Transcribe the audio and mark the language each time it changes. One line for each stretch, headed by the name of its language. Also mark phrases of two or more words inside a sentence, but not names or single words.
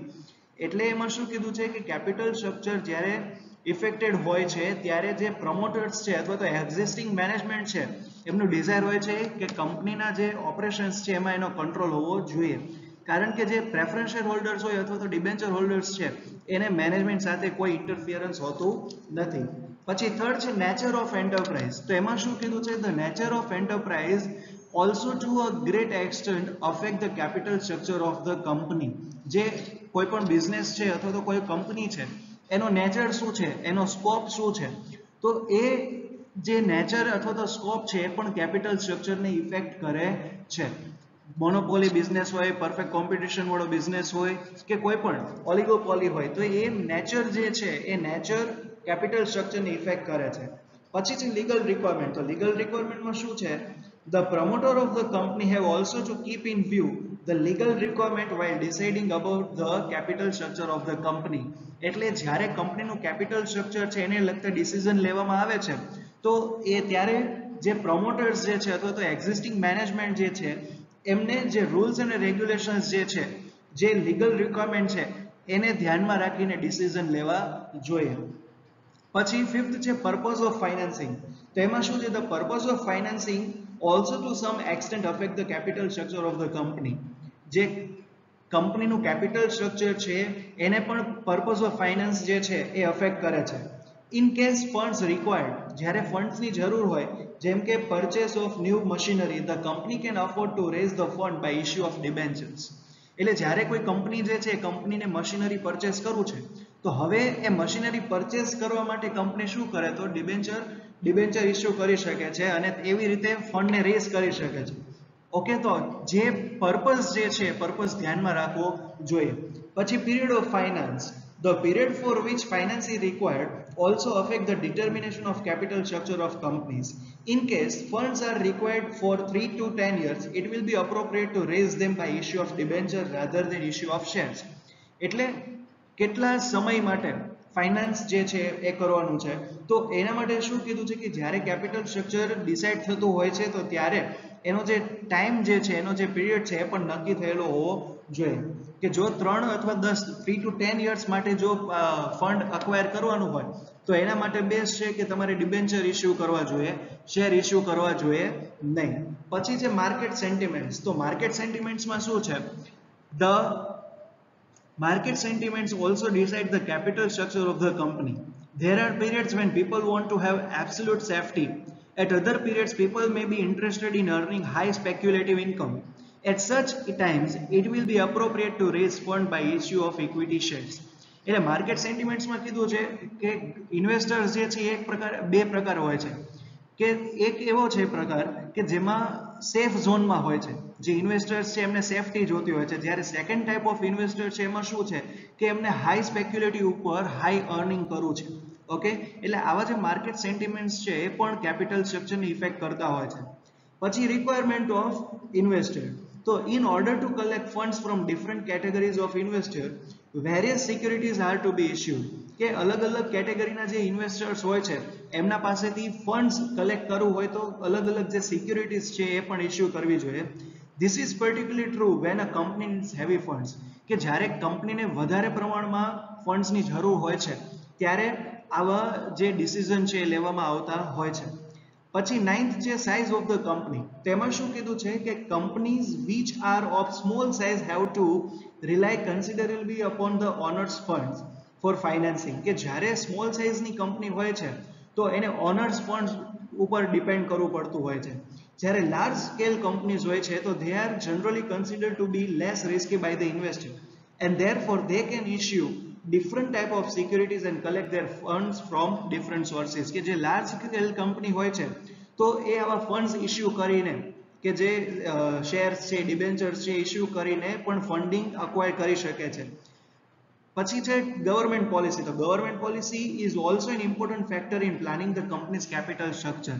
Gujarati: એટલે એમાં શું કીધું છે કે
English: capital structure
Gujarati: જ્યારે ઇફેક્ટેડ હોય છે ત્યારે જે પ્રમોટર્સ છે અથવા તો
English: existing management
Gujarati: છે એમનું ડિઝાયર હોય છે કે કંપનીના જે ઓપરેશન્સ છે એમાં એનો કંટ્રોલ હોવો જોઈએ. કારણ કે જે
English: preference share holders
Gujarati: હોય અથવા તો
English: debenture holders
Gujarati: છે એને મેનેજમેન્ટ સાથે કોઈ ઇન્ટરફિયરન્સ હોતું નથી. પછી થર્ડ છે
English: nature of enterprise.
Gujarati: તો એમાં શું કીધું છે,
English: the nature of enterprise also to a great extent affect the capital structure of the company.
Gujarati: જે કોઈ પણ બિઝનેસ છે અથવા તો કોઈ કંપની છે એનો નેચર શું છે, એનો સ્કોપ શું છે, તો એ જે નેચર અથવા તો સ્કોપ છે એ પણ
English: capital structureને
Gujarati: ઇફેક્ટ કરે છે.
English: monopoly business
Gujarati: હોય,
English: perfect competition
Gujarati: વાળો બિઝનેસ હોય કે કોઈ પણ ઓલિગોપોલી હોય તો એ નેચર જે છે એ નેચર
English: capital structureને
Gujarati: ઇફેક્ટ કરે છે. પછી છે
English: legal requirement.
Gujarati: તો
English: legal requirementમાં
Gujarati: શું છે,
English: the promoter of the company have also to keep in view the legal requirement while deciding about the capital structure of the company.
Gujarati: એટલે જ્યારે કંપનીનું
English: capital structure
Gujarati: છે એને લગતા ડિસિઝન લેવામાં આવે છે તો એ ત્યારે જે પ્રમોટર્સ જે છે અથવા તો
English: existing management
Gujarati: જે છે એમને જે રૂલ્સ અને રેગ્યુલેશન્સ જે છે, જે
English: legal requirement
Gujarati: છે એને ધ્યાનમાં રાખીને ડિસિઝન લેવા જોઈએ. પછી ફિફ્થ છે
English: purpose of financing.
Gujarati: તો એમાં શું છે,
English: the purpose of financing also to some extent affect the capital structure of the company.
Gujarati: જે કંપનીનું
English: capital structure
Gujarati: છે એને પણ
English: purpose of finance
Gujarati: જે છે એ અફેક્ટ કરે છે.
English: In case funds required,
Gujarati: જ્યારે ફંડ્સની જરૂર હોય, જેમ કે
English: purchase of new machinery, the company can afford to raise the fund by issue of debentures.
Gujarati: એટલે જ્યારે કોઈ કંપની જે છે કંપનીને
English: machinery purchase
Gujarati: કરવું છે તો હવે એ
English: machinery purchase
Gujarati: કરવા માટે કંપની શું કરે, તો
English: debenture issue
Gujarati: કરી શકે છે અને એવી રીતે ફંડને રેઝ કરી શકે છે. ઓકે, તો જે પર્પઝ જે છે પર્પઝ ધ્યાનમાં રાખવો જોઈએ.
English: પછી period of finance. The period for which finance is required also affect the determination of capital structure of companies. In case funds are required for 3 to 10 years, it will be appropriate to raise them by issue of debenture rather than issue of shares.
Gujarati: એટલે કેટલા સમય માટે ફાઇનાન્સ જે છે એ કરવાનું છે, તો એના માટે શું કીધું છે કે જ્યારે
English: capital structure
Gujarati: ડિસાઇડ થતું હોય છે તો ત્યારે એનો જે ટાઈમ જે છે, એનો જે પીરિયડ છે એ પણ નક્કી થયેલો હોવો જોઈએ કે જો 3 અથવા 10
English: 3 to 10 years
Gujarati: માટે જો
English: fund acquire
Gujarati: કરવાનું હોય તો એના માટે બેસ્ટ છે કે તમારે
English: debenture issue
Gujarati: કરવા જોઈએ,
English: share issue
Gujarati: કરવા જોઈએ નહીં. પછી છે
English: market sentiments. તો market sentimentsમાં
Gujarati: શું છે,
English: ધ market sentiments also decide the capital structure of the company. There are periods when people want to have absolute safety. At other periods, people may be interested in earning high speculative income. At such times, it will be appropriate to raise fund by issue of equity shares.
Gujarati: એટલે
English: market sentimentsમાં
Gujarati: કીધું છે કે ઇન્વેસ્ટર્સ જે છે એક પ્રકાર બે પ્રકાર હોય છે કે એક એવો છે પ્રકાર કે જેમાં
English: safe zoneમાં
Gujarati: હોય છે, જે ઇન્વેસ્ટર્સ છે એમને સેફટી જોતી હોય છે, જ્યારે
English: second type of investor
Gujarati: છે એમાં શું છે કે એમને
English: high speculative
Gujarati: ઉપર
English: high earning
Gujarati: કરવું છે. ઓકે, એટલે આવા જે
English: market sentiments
Gujarati: છે એ પણ
English: capital structureની
Gujarati: ઇફેક્ટ કરતા હોય છે.
English: પછી requirement of investor. તો in order to collect funds from different categories of investor, various securities are to be issued.
Gujarati: કે અલગ અલગ કેટેગરીના જે ઇન્વેસ્ટર્સ હોય છે એમના પાસેથી
English: funds collect
Gujarati: કરવું હોય તો અલગ અલગ જે સિક્યુરિટીઝ છે એ પણ ઇશ્યુ કરવી જોઈએ.
English: This is particularly true when a company needs heavy funds.
Gujarati: કે જ્યારે કંપનીને વધારે પ્રમાણમાં ફંડ્સની જરૂર હોય છે ત્યારે આવા જે ડિસિઝન છે એ લેવામાં આવતા હોય છે. પછી 9th છે
English: size of the company.
Gujarati: તેમાં શું કીધું છે કે
English: કંપનીઝ which are of small size have to rely considerably upon the owners funds for financing.
Gujarati: કે જ્યારે
English: small sizeની
Gujarati: કંપની હોય છે તો એને
English: owners funds
Gujarati: ઉપર ડિપેન્ડ કરવું પડતું હોય છે.
English: જ્યારે large scale companies
Gujarati: હોય છે તો
English: they are generally considered to be less risky by the investor and therefore they can issue different type of securities and collect their funds from different sources.
Gujarati: કે જે
English: large scale company
Gujarati: હોય છે તો એ આવા ફંડ્સ ઇશ્યુ કરીને કે જે શેર્સ છે, ડિબેન્ચર્સ છે ઇશ્યુ કરીને પણ ફંડિંગ અક્વાયર કરી શકે છે. પછી છે
English: government policy. તો government policy is also an important factor in planning the company's capital structure.